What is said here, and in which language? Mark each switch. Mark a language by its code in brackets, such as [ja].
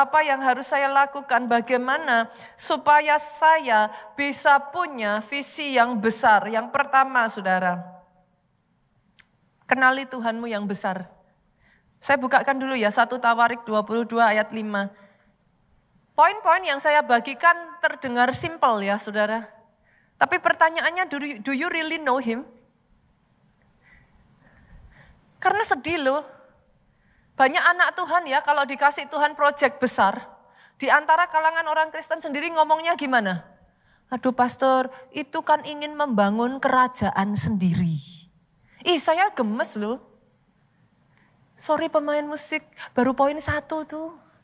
[id] Apa yang harus saya lakukan? Bagaimana supaya saya bisa punya visi yang besar? Yang pertama, saudara, kenali Tuhanmu yang besar. Saya bukakan dulu ya 1 Tawarik 22 ayat 5. Poin-poin yang saya bagikan terdengar simple ya saudara. Tapi pertanyaannya, [en] do you really know him? [id] Karena sedih loh. Banyak anak Tuhan ya kalau dikasih Tuhan proyek besar. Di antara kalangan orang Kristen sendiri ngomongnya gimana? Aduh pastor, itu kan ingin membangun kerajaan sendiri. Saya gemes loh. Sorry pemain musik, baru poin 1 tuh.